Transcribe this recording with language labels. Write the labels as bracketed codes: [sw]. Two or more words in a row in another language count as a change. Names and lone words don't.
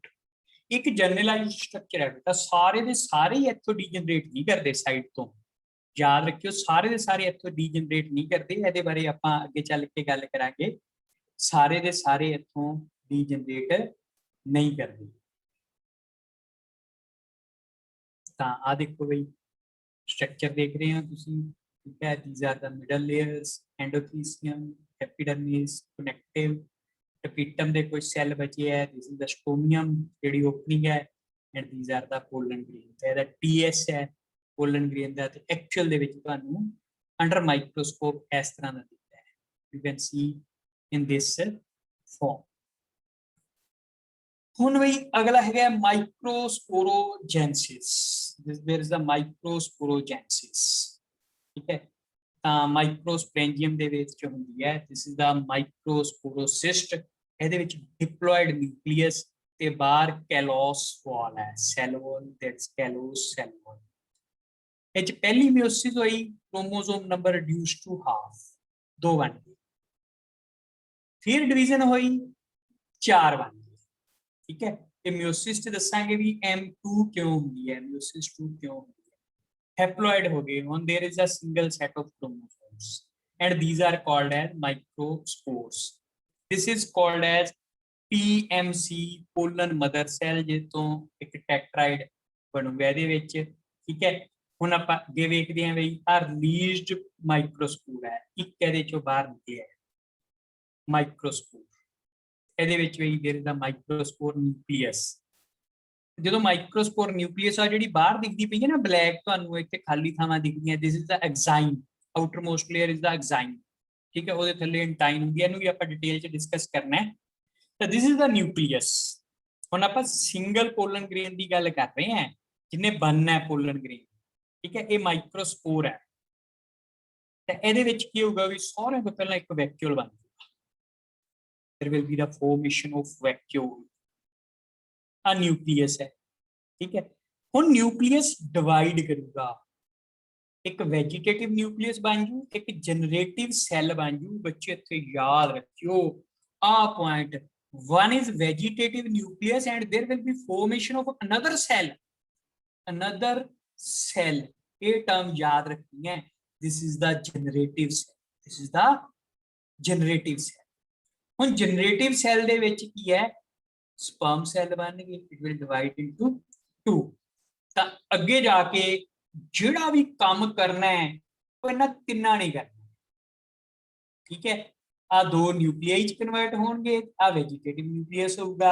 [pa] ਇੱਕ [en] generalized structure [pa] ਹੈ ਬੇਟਾ, ਸਾਰੇ ਦੇ ਸਾਰੇ ਹੀ ਇੱਥੋਂ ਡੀਜਨਰੇਟ ਨਹੀਂ ਕਰਦੇ ਸਾਈਡ ਤੋਂ, ਯਾਦ ਰੱਖਿਓ ਸਾਰੇ ਦੇ ਸਾਰੇ ਇੱਥੋਂ ਡੀਜਨਰੇਟ ਨਹੀਂ ਕਰਦੇ। ਇਹਦੇ ਬਾਰੇ ਆਪਾਂ ਅੱਗੇ ਚੱਲ ਕੇ ਗੱਲ ਕਰਾਂਗੇ, ਸਾਰੇ ਦੇ ਸਾਰੇ ਇੱਥੋਂ ਡੀਜਨਰੇਟ ਨਹੀਂ ਕਰਦੇ। ਤਾਂ ਆ ਦੇਖੋ ਬਈ ਸਟਰਕਚਰ ਦੇਖ ਰਹੇ ਹੋ ਤੁਸੀਂ। ਠੀਕ ਹੈ, [en] these are the middle layers, endothelium, epidermis, connective। [pa] ਟਪੀਟਮ ਦੇ ਕੁਝ ਸੈੱਲ ਬਚੇ ਹੈ, [en] this is the stromium [pa] ਜਿਹੜੀ ਓਪਨਿੰਗ ਹੈ, [en] and these are the pollen grain। [pa] ਤੇ ਇਹਦਾ TS ਹੈ [en] pollen grain [pa] ਦਾ, ਤੇ ਐਕਚੁਅਲ ਦੇ ਵਿੱਚ ਤੁਹਾਨੂੰ [en] under microscope [pa] ਇਸ ਤਰ੍ਹਾਂ ਦਾ ਦਿਖਦਾ ਹੈ, [en] you can see in this form। [pa] ਹੁਣ ਬਈ ਅਗਲਾ ਹੈਗਾ ਮਾਈਕਰੋਸਪੋਰੋਜੈਂਸਿਸ। [en] there is the microsporogenesis। [pa] ਠੀਕ ਹੈ, ਤਾਂ ਮਾਈਕਰੋਸਪ੍ਰੈਂਜੀਅਮ ਦੇ ਵਿੱਚ ਹੁੰਦੀ ਹੈ, [en] this is the microsporocyst। [pa] ਇਹਦੇ ਵਿੱਚ [en] diploid nucleus [pa] ਤੇ ਬਾਹਰ [en] callose wall [pa] ਹੈ, [en] cell wall, that's callose cell wall. [pa] ਇਹ ਚ ਪਹਿਲੀ ਮਿਓਸਿਸ ਹੋਈ, [en] chromosome number reduce to half, [pa] 2 ਬਣ ਗਏ। ਫਿਰ ਡਿਵੀਜ਼ਨ ਹੋਈ, 4 ਬਣ ਗਏ। ਠੀਕ ਹੈ, ਤੇ ਮਿਓਸਿਸ ਚ ਦੱਸਾਂਗੇ ਵੀ M2 ਕਿਉਂ ਹੁੰਦੀ ਹੈ, ਮਿਓਸਿਸ 2 ਕਿਉਂ ਹੁੰਦੀ ਹੈ। [en] ਹੈਪਲੋਇਡ [pa] ਹੋ ਗਏ, ਹੁਣ [en] there is a single set of chromosomes and these are called as microspores। this is called as PMC, pollen mother cell, [pa] ਜਿੱਥੋਂ ਇੱਕ ਟੈਟਰਾਇਡ ਬਣੂਗਾ ਇਹਦੇ ਵਿੱਚ। ਠੀਕ ਹੈ, ਹੁਣ ਆਪਾਂ ਅੱਗੇ ਵੇਖਦੇ ਹਾਂ ਬਈ ਆ [en] released microspore [pa] ਹੈ, ਇੱਕ ਇਹਦੇ ਚੋਂ ਬਾਹਰ ਨਿਕਲਿਆ ਮਾਈਕਰੋਸਪੋਰ। ਇਹਦੇ ਵਿੱਚ ਵੀ [en] there is a microspore nucleus। [pa] ਜਦੋਂ [en] microspore nucleus [pa] ਆ ਜਿਹੜੀ ਬਾਹਰ ਦਿਖਦੀ ਪਈ ਹੈ ਨਾ ਬਲੈਕ, ਤੁਹਾਨੂੰ ਇੱਥੇ ਖਾਲੀ ਥਾਵਾਂ ਦਿਖਦੀਆਂ, [en] this is the exine, outermost layer is the exine, [pa] ਠੀਕ ਹੈ, ਉਹਦੇ ਥੱਲੇ ਇੰਟਾਈਨ ਹੁੰਦੀ ਹੈ, ਇਹਨੂੰ ਵੀ ਆਪਾਂ ਡਿਟੇਲ ਚ ਡਿਸਕਸ ਕਰਨਾ ਹੈ। [en] ਤਾਂ this is the nucleus. [pa] ਹੁਣ ਆਪਾਂ [en] single pollen grain [pa] ਦੀ ਗੱਲ ਕਰ ਰਹੇ ਹਾਂ, ਜਿਹਨੇ ਬਣਨਾ ਹੈ [en] pollen grain, [pa] ਠੀਕ ਹੈ, ਇਹ ਮਾਈਕਰੋਸਪੋਰ ਹੈ। ਤਾਂ ਇਹਦੇ ਵਿੱਚ ਕੀ ਹੋਊਗਾ ਵੀ ਸਾਰਿਆਂ ਤੋਂ ਪਹਿਲਾਂ ਇੱਕ ਵੈਕਿਊਲ ਬਣ ਜਾਊਗਾ, [en] there will be the formation of vacuole, [pa] ਆ ਨਿਊਕਲੀਅਸ ਹੈ, ਠੀਕ ਹੈ। ਹੁਣ ਨਿਊਕਲੀਅਸ ਡਿਵਾਈਡ ਕਰੂਗਾ, ਇੱਕ [en] vegetative nucleus [pa] ਬਣ ਜੂ, ਇੱਕ [en] generative cell [pa] ਬਣ ਜੂ। ਬੱਚੇ ਇੱਥੇ ਯਾਦ ਰੱਖਿਓ ਆ ਪੁਆਇੰਟ, [en] one is vegetative nucleus and there will be formation of another cell, [pa] ਇਹ ਟਰਮ ਯਾਦ ਰੱਖਣੀ ਹੈ, [en] this is the generative cell, this is the generative cell। [pa] ਹੁਣ [en] generative cell [pa] ਦੇ ਵਿੱਚ ਕੀ ਹੈ, [en] sperm cell [pa] ਬਣਨਗੇ, [en] it will divide into 2. [pa] ਤਾਂ ਅੱਗੇ ਜਾ ਕੇ ਜਿਹੜਾ ਵੀ ਕੰਮ ਕਰਨਾ ਹੈ ਉਹ ਇਹਨਾਂ ਤਿੰਨਾਂ ਨੇ ਕਰਨਾ, ਠੀਕ ਹੈ। ਆ ਦੋ ਨਿਊਕਲੀਆਈ ਚ ਕਨਵਰਟ ਹੋਣਗੇ, ਆ [en] vegetative nucleus [pa] ਹੋਊਗਾ।